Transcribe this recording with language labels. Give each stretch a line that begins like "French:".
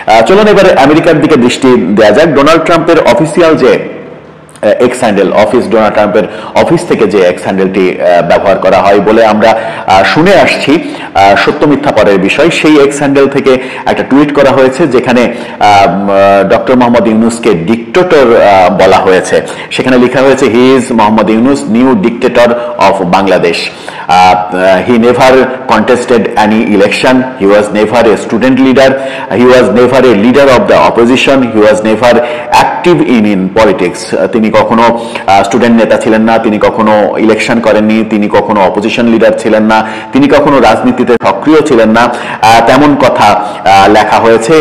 Bangla: চলুন এবারে আমেরিকার দিকে দৃষ্টি দেওয়া যাক। ডোনাল্ড ট্রাম্পের অফিসিয়াল যে এক্স হ্যান্ডেল, ডোনাল্ড ট্রাম্পের অফিস থেকে যে এক্স হ্যান্ডেলটি ব্যবহার করা হয় বলে আমরা শুনে আসছি, সত্য মিথ্যা পরের বিষয়, সেই এক্স হ্যান্ডেল থেকে একটা টুইট করা হয়েছে যেখানে ডক্টর মোহাম্মদ ইউনূসকে ডিক্টেটর বলা হয়েছে। সেখানে লেখা হয়েছে,
English: He is Muhammad Yunus, new dictator of Bangladesh. He never contested any election. He was never a student leader. He was never a leader of the opposition. He was never active in politics.
Bangla: তিনি কখনো student নেতা ছিলেন না, তিনি কখনো election করেননি, তিনি কখনো অপোজিশন লিডার ছিলেন না, তিনি কখনো রাজনীতিতে সক্রিয় ছিলেন না, তেমন কথা লেখা হয়েছে।